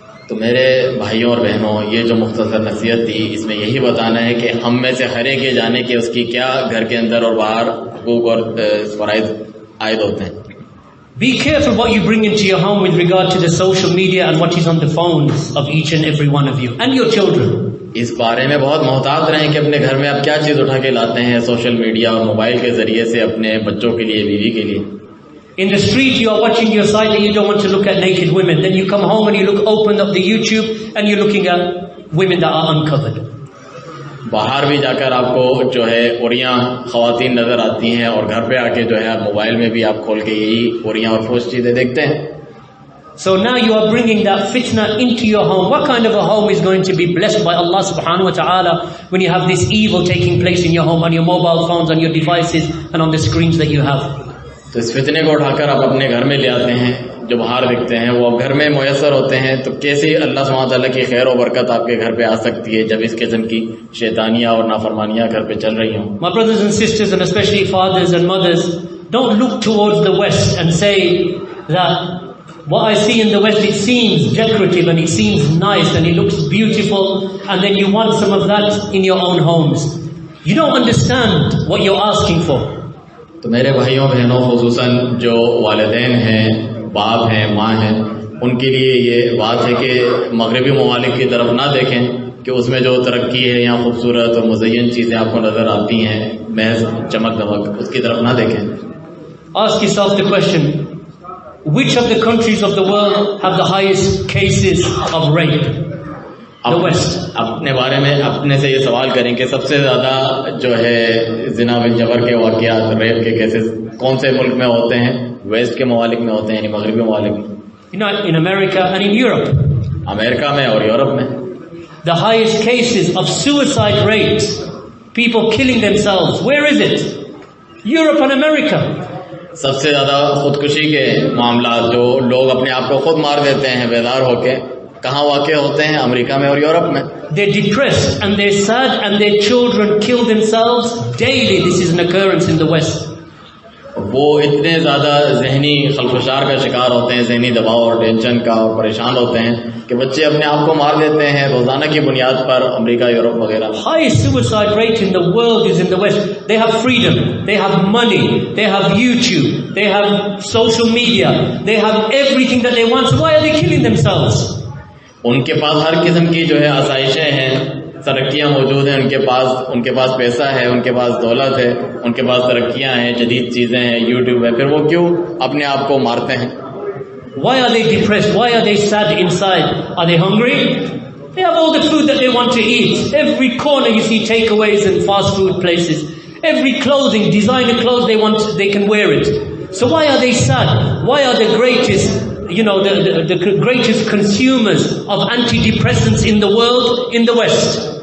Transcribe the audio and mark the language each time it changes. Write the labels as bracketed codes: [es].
[hi] तो मेरे भाइयों और बहनों, ये जो मुख्तसर नसीहत थी, इसमें यही बताना है कि हम में से हर एक ये जाने कि उसकी क्या घर के अंदर और बाहर हुकूक और फराइज़ आयद होते हैं. [en] Be careful what you bring into your home with regard to the social media and what is on the phones of each and every one of you and your children. [hi] इस बारे में बहुत मोहतात रहें कि अपने घर में आप क्या चीज़ उठा के लाते हैं सोशल मीडिया और मोबाइल के जरिए से अपने बच्चों के लिए, बीवी के लिए. [en] In the street you are watching your side and you don't want to look at naked women. Then you come home and you open up the YouTube and you're looking at women that are uncovered. [hi] बाहर भी जाकर आपको जो है औरियाँ ख़वातीन नज़र आती हैं, और घर पे आके जो है मोबाइल में भी आप खोल के यही औरियाँ और फौज चीज़ें देखते हैं. [en] So now you are bringing that fitna into your home. What kind of a home is going to be blessed by Allah [ar] subhanahu wa ta'ala [en] when you have this evil taking place in your home, on your mobile phones, on your devices and on the screens that you have? [hi] तो इस फितने को उठाकर आप अपने घर में ले आते हैं, जो बाहर दिखते हैं वो अब घर में मुयस्सर होते हैं. तो कैसे अल्लाह सुब्हानहू तआला की खैर और बरकत आपके घर पे आ सकती है जब इस किस्म की शैतानियाँ और नाफरमानियाँ घर पे चल रही हों. [en] My brothers and sisters, and especially fathers and mothers, don't look towards the West and say that what I see in the West, it seems decorative and it seems nice and it looks beautiful, and then you want some of that in your own homes. You don't understand what you're asking for. [hi] तो मेरे भाइयों बहनों, खुसूसन जो वालिदैन हैं, बाप हैं, माँ हैं, उनके लिए ये बात है कि मगरबी ममालिक की तरफ ना देखें कि उसमें जो तरक्की है या खूबसूरत और मुज़य्यन चीज़ें आपको नज़र आती हैं, महज चमक दमक, उसकी तरफ ना देखें. [en] Ask yourself the question, which of the countries of the world have the highest cases of rape? The West. [hi] अपने बारे में अपने से ये सवाल करें कि सबसे ज़्यादा जो है ज़िना बिल जबर के वाक़यात, रेप के केसेस कौन से मुल्क में होते हैं? वेस्ट के ममालिक में होते हैं, यानी मगरबी ममालिक में. [en] In America and in Europe. [hi] America में और यूरोप में. [en] The highest cases of suicide rates, people killing themselves, where is it? Europe and America. [hi] सबसे ज़्यादा खुदकुशी के मामलात जो लोग अपने आप को खुद मार देते हैं बेदार होके, कहाँ वाक़ होते हैं? अमेरिका में और यूरोप में. [en] They're depressed and they're sad and their children kill themselves daily. This is an occurrence in the West. [hi] वो इतने ज़्यादा जहनी खलफशार का शिकार होते हैं, जहनी दबाव और टेंशन का, और परेशान होते हैं कि बच्चे अपने आप को मार देते हैं रोज़ाना की बुनियाद पर. अमेरिका, यूरोप वगैरह. [en] Highest suicide rate in the world is in the West. They have freedom, they have money, they have YouTube, they have social media, they have everything that they want. So why are they killing themselves? [hi] उनके पास हर किस्म की जो है आसाइशें हैं, तरक्कियाँ मौजूद हैं, उनके पास पैसा है, उनके पास दौलत है, उनके पास तरक्कियाँ हैं, जदीद चीज़ें हैं, यूट्यूब है, फिर वो क्यों अपने आप को मारते हैं? [en] Why are they depressed? Why are they sad inside? Are they hungry? They have all the food that they want to eat. Every corner you see takeaways and fast food places. Every clothing, designer clothes they can wear it. So why are they sad? Why are the greatest, the greatest consumers of antidepressants in the world in the West?